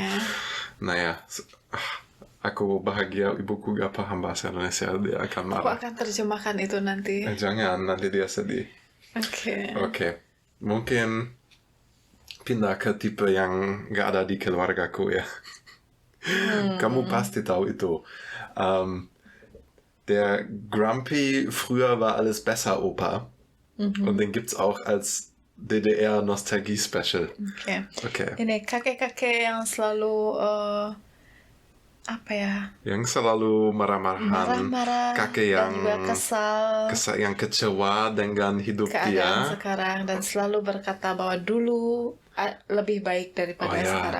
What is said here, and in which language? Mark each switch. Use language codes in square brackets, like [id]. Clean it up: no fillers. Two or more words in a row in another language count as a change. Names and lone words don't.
[id] Nah ya, aku bahagia ibuku gak paham bahasa Indonesia, dia akan marah. Aku akan terjemahkan itu nanti. Jangan, nanti dia sedih. Mungkin pindah ke tipe yang gak ada di keluargaku ya. Kamu pasti tahu itu. [de] Der Grumpy früher war alles besser Opa. Und den gibt's auch als DDR-Nostalgie-Special. [id] Ini kakek-kakek yang selalu yang selalu marah-marahan, kakek yang kesal, yang kecewa dengan hidup dia sekarang, dan selalu berkata bahwa dulu lebih baik daripada sekarang.